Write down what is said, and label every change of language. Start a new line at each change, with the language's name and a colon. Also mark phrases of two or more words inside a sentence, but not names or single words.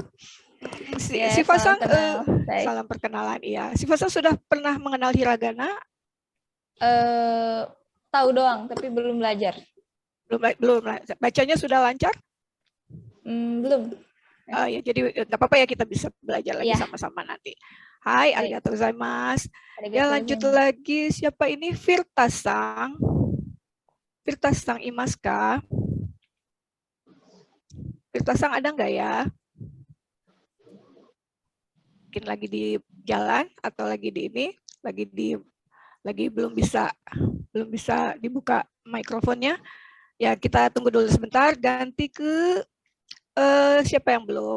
Indonesian: Shifa-sang, salam perkenalan. Iya. Shifa-sang sudah pernah mengenal hiragana? Tahu doang, tapi belum belajar. Belum. Bacanya sudah lancar? Belum. Ya, jadi nggak apa-apa ya, kita bisa belajar lagi sama-sama nanti.
Japanese: Hai, ありがとうございます.
Indonesian: Ya, lanjut lagi. Siapa ini?
Japanese: Virtasang. Virtasang imasu ka?
Indonesian: Virtasang ada nggak ya? Mungkin lagi di jalan atau lagi di ini, lagi belum bisa dibuka mikrofonnya. Ya, kita tunggu dulu sebentar. Ganti ke siapa yang belum?